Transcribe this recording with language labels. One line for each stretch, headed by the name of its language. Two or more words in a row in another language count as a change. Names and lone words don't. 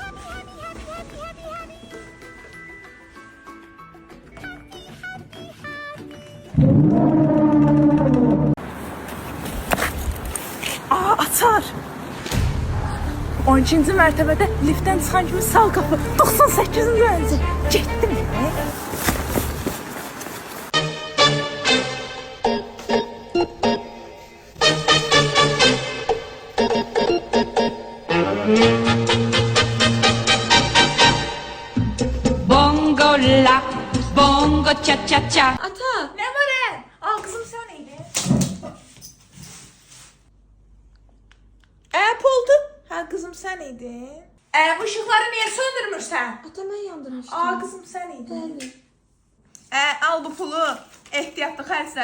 Azerbaijani: Açar. 12-ci mərtəbədə liftdən çıxan kimi sağ qapı 98-ci dərəcə. Getdim. Bongo la, bongo cha cha cha. Ata, nə var ən? Al qızım sən idi. Oldu. Hə qızım sən idin. Bu işıqları niyə söndürmürsən? Ata mən yandırmışdım. Qızım sən idin. Bəli. Al bu pulu. Ehtiyatlı xərclə.